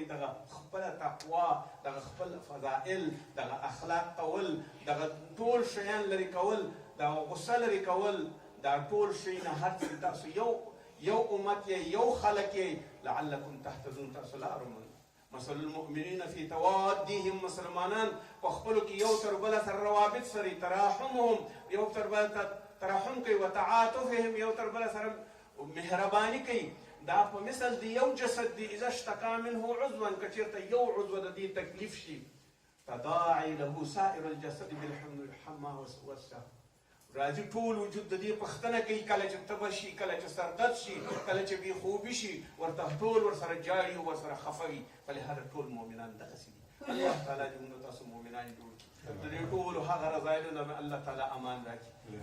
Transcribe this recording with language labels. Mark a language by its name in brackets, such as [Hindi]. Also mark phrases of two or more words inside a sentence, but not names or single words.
[Pashto] دغه خپله تقوا، دغه خپل فضائل، دغه اخلاق کول، دغه ټول شیان لرې کول، دغه غصه لرې کول، دا ټول شی نه هر څه تاسو یو امت یې، یو خلک یې، [Arabic] لعلکم تهتدون، [Pashto] تاسو لاره مومئ. [Arabic] مثل المؤمنین فی توادیهم، [Pashto] مسلمانان په خپلو کې یو تر بله سره روابط سري، تراحمهم، یو تر بله ترحم کوي، وتعاطفهم، یو تر بله سره مهرباني کوي. دا په مثل د یو جسد دی، [Arabic] اذا اشتکا منه عضوا، [Pashto] که چېرته یو عضو د دې تکلیف شي، [Arabic] تداعي له سائر الجسد بالحمى والسهر، [Pashto] راځي ټول وجود د دې پوښتنه کوي، کله چې تبه شي، کله چې سردرد شي، کله چې بې خوبي شي، ورته ټول ورسره جاړي او ورسره خفه وي. فلهذا ټول مؤمنان دغسې دي. الله تعالی دې موږ تاسو مؤمنان جوړ کړي، د دې ټولو هغه رذایلو نه الله تعالی امان راکړي.